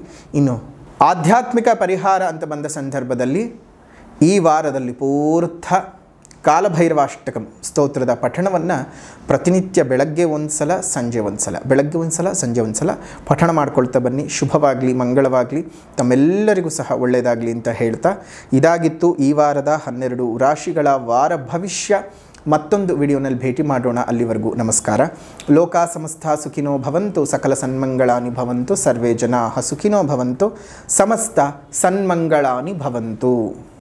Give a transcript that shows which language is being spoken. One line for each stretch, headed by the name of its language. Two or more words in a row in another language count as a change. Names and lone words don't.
Kannada: ಇನ್ನು ಆಧ್ಯಾತ್ಮಿಕ ಪರಿಹಾರ ಅಂತ ಬಂದ ಸಂದರ್ಭದಲ್ಲಿ ಈ ವಾರದಲ್ಲಿ ಪೂರ್ಥ ಕಾಲಭೈರವಾಷ್ಟಕಂ ಸ್ತೋತ್ರದ ಪಠಣವನ್ನು ಪ್ರತಿನಿತ್ಯ ಬೆಳಗ್ಗೆ ಒಂದು ಸಲ, ಸಂಜೆ ಒಂದು ಸಲ, ಬೆಳಗ್ಗೆ ಒಂದು ಸಲ, ಸಂಜೆ ಒಂದು ಸಲ ಪಠಣ ಮಾಡ್ಕೊಳ್ತಾ ಬನ್ನಿ. ಶುಭವಾಗಲಿ, ಮಂಗಳವಾಗಲಿ, ತಮ್ಮೆಲ್ಲರಿಗೂ ಸಹ ಒಳ್ಳೆಯದಾಗಲಿ ಅಂತ ಹೇಳ್ತಾ, ಇದಾಗಿತ್ತು ಈ ವಾರದ 12 ರಾಶಿಗಳ ವಾರ ಭವಿಷ್ಯ. ಮತ್ತೊಂದು ವಿಡಿಯೋನಲ್ಲಿ ಭೇಟಿ ಮಾಡೋಣ. ಅಲ್ಲಿವರೆಗೂ ನಮಸ್ಕಾರ.
Sanskrit: ಲೋಕ ಸಮಸ್ತ ಸುಖಿನೋ ಭವಂತು, ಸಕಲ ಸನ್ಮಂಗಳಾನಿ ಭವಂತು, ಸರ್ವೇ ಜನಾಃ ಸುಖಿನೋ ಭವಂತು, ಸಮಸ್ತ ಸನ್ಮಂಗಳಾನಿ ಭವಂತು.